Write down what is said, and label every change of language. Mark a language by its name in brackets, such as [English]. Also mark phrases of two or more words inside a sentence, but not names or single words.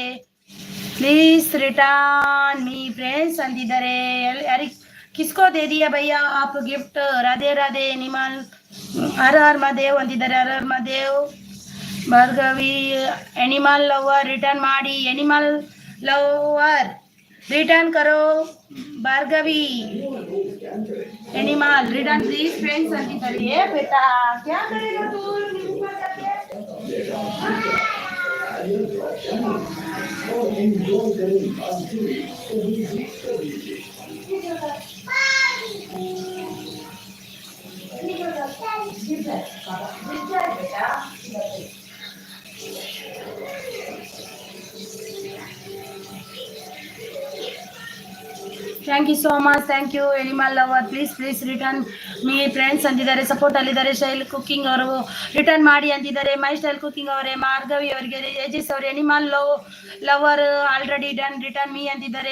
[English] Please return me friends ಅಂತಿದ್ದಾರೆ. [Hindi] ಯಾರಿಗೆ किसको दे दिया भैया आप गिफ्ट. राधे राधे. ಎನಿಮಲ್ हर हर महादेव ಅಂತಿದ್ದಾರೆ. हर हर महादेव. [Kannada] ಭಾರ್ಗವಿ ಎನಿಮಲ್ ಲವರ್ ರಿಟರ್ನ್ ಮಾಡಿ. [Hindi] ಎನಿಮಲ್ ಲವರ್ रिटर्न करो भार्गवी. [English] एनिमल return please friends अंतिದ್ದಾರೆ. [Hindi] बेटा क्या करेगा तू [English] Thank you so much. Thank you ಎನಿಮಲ್ ಲವರ್. Please return me friends ಅಂತಿದ್ದಾರೆ. ಸಪೋರ್ಟ್ ಅಲ್ಲಿದ್ದಾರೆ. [Kannada] ಸ್ಟೈಲ್ ಕುಕಿಂಗ್ ಅವರು ರಿಟರ್ನ್ ಮಾಡಿ ಅಂತಿದ್ದಾರೆ. ಮೈ ಸ್ಟೈಲ್ ಕುಕಿಂಗ್ ಅವರೇ, ಮಾರ್ಗವಿ ಅವರಿಗೆ, ಯಜಿಸ್ ಅವರು. [English] ಎನಿಮಲ್ ಲವರ್ already done return me ಅಂತಿದ್ದಾರೆ.